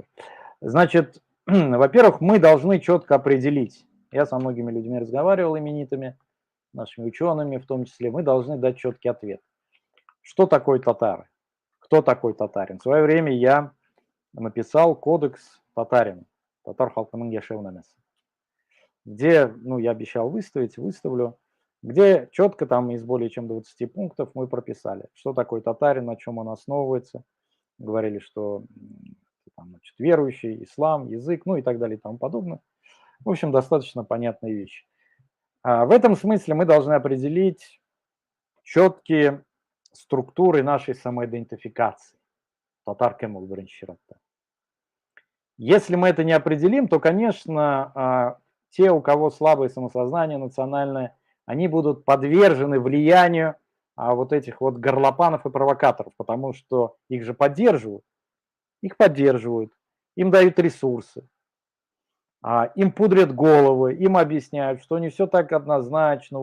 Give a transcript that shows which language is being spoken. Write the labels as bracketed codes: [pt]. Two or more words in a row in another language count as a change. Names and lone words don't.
[ru] Значит, во-первых, мы должны четко определить, я со многими людьми разговаривал, именитыми, нашими учеными в том числе, мы должны дать четкий ответ. Что такое татары? Кто такой татарин? В свое время я написал кодекс татарина, [tt] татар халкының яшеунамес, [ru] где, ну, я обещал выставить, выставлю, где четко там из более чем 20 пунктов мы прописали, что такое татарин, на чем он основывается. Говорили, что там, значит, верующий, ислам, язык, ну и так далее и тому подобное. В общем, достаточно понятные вещи. В этом смысле мы должны определить четкие структуры нашей самоидентификации. [tt] Татар кем ул беренче чиратта. [ru] Если мы это не определим, то, конечно, те, у кого слабое самосознание национальное, они будут подвержены влиянию вот этих вот горлопанов и провокаторов, потому что их же поддерживают. Их поддерживают, им дают ресурсы, им пудрят головы, им объясняют, что не все так однозначно.